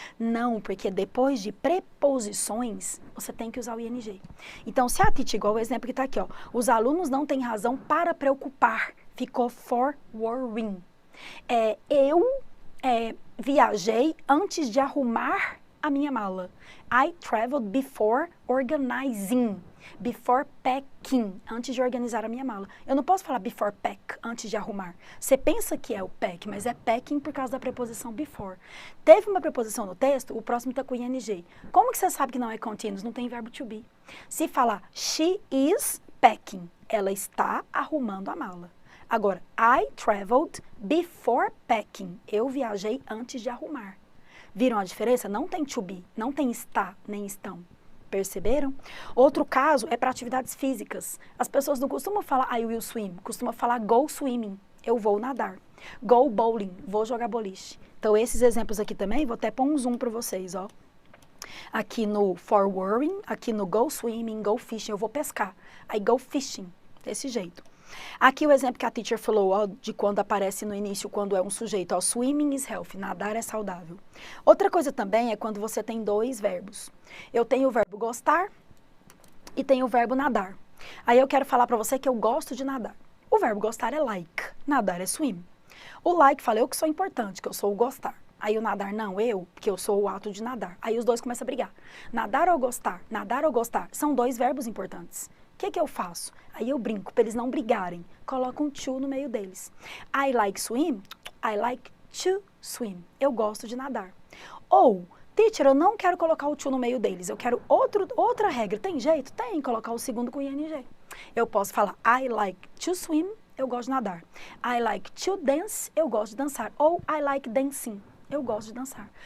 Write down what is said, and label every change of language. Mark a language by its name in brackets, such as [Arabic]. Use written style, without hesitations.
[Portuguese] Não, porque depois de preposições, você tem que usar o ing. Então, se a teacher, igual o exemplo que está aqui, ó, os alunos não têm razão para preocupar, ficou [English] for worrying. [Portuguese] Eu viajei antes de arrumar a minha mala. [English] I traveled before organizing. Before packing, [Portuguese] antes de organizar a minha mala. Eu não posso falar [English] before pack, [Portuguese] antes de arrumar. Você pensa que é o pack, mas é packing por causa da preposição before. Teve uma preposição no texto, o próximo está com ing. Como que você sabe que não é continuous? Não tem verbo to be. Se falar [English] she is packing, [Portuguese] ela está arrumando a mala. [English] Agora, I traveled before packing. [Portuguese] Eu viajei antes de arrumar. Viram a diferença? Não tem to be, não tem está, nem estão. Perceberam? Outro caso é para atividades físicas. As pessoas não costumam falar [English] I will swim, [Portuguese] costumam falar [English] go swimming, [Portuguese] eu vou nadar. [English] Go bowling, [Portuguese] vou jogar boliche. Então, esses exemplos aqui também, vou até pôr um zoom para vocês, ó. Aqui no [English] for worrying, [Portuguese] aqui no [English] go swimming, go fishing, [Portuguese] eu vou pescar. [English] I go fishing, [Portuguese] desse jeito. Aqui o exemplo que a teacher falou, ó, de quando aparece no início, quando é um sujeito, ó, [English] swimming is healthy, [Portuguese] nadar é saudável. Outra coisa também é quando você tem dois verbos. Eu tenho o verbo gostar e tenho o verbo nadar. Aí eu quero falar pra você que eu gosto de nadar. O verbo gostar é like, nadar é swim. O like fala eu que sou importante, que eu sou o gostar. Aí o nadar não, eu, porque eu sou o ato de nadar. Aí os dois começam a brigar. Nadar ou gostar, são dois verbos importantes. O que eu faço? Aí eu brinco, para eles não brigarem. Coloco um to no meio deles. [English] I like swim, I like to swim. [Portuguese] Eu gosto de nadar. Ou, teacher, eu não quero colocar o to no meio deles. Eu quero outra regra. Tem jeito? Tem, colocar o segundo com ing. Eu posso falar [English] I like to swim, [Portuguese] eu gosto de nadar. [English] I like to dance, [Portuguese] eu gosto de dançar. Ou [English] I like dancing. [Portuguese] Eu gosto de dançar.